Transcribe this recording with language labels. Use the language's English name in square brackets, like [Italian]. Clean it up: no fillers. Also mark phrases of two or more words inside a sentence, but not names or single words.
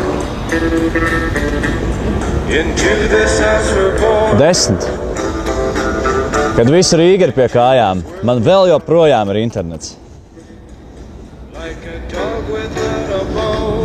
[English] Into this house we're born. 10. [Latvian] Kad visa Rīga ir pie kājām, man vēl joprojām ir internets. [English] Like a dog without a bone.